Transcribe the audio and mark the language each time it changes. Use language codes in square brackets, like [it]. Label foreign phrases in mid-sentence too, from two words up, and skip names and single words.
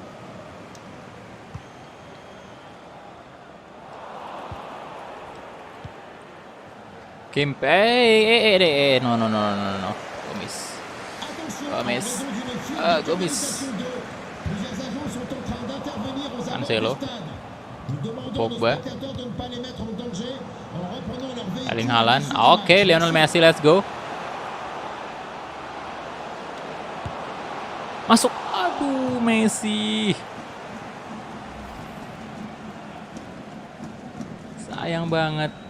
[fr] No. Gomis. Attention, Gomis. en raison d'une fuite Ah, de Gomis. communication d'eau, plusieurs agents sont en train d'intervenir aux abords Cancelo. du stade. Nous demandons Pogba. aux spectateurs de ne pas les mettre en danger en reprenant leur véhicule. Erling Haaland. à l'issue du [id] Oke, [fr] match. [en] Lionel Messi, let's go. [id] Masuk. Aduh, Messi. Sayang banget.